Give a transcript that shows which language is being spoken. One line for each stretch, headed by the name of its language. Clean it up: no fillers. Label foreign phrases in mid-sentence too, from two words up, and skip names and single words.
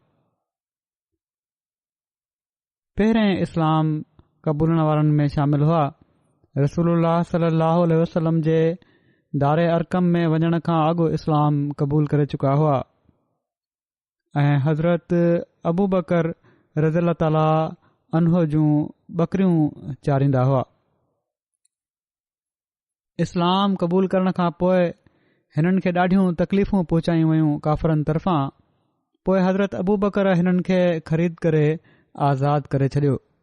Sindhi: पहिरें इस्लाम क़बूलण वारनि में शामिल हुआ।
Arabic: رسول الله صلى الله عليه وسلم
Sindhi: जे दारे अरकम में वञण खां अॻु इस्लाम क़बूल करे चुका हुआ ऐं हज़रत अबू बकर
Arabic: رضي الله تعالى عنه
Sindhi: जूं बकरियूं चारींदा हुआ। इस्लाम क़बूल करण खां पोइ हिननि खे ॾाढियूं तकलीफ़ूं पहुचायूं वयूं काफ़रनि तरफ़ां। पोइ हज़रत अबू बकर हिननि खे ख़रीद करे आज़ाद करे छॾियो।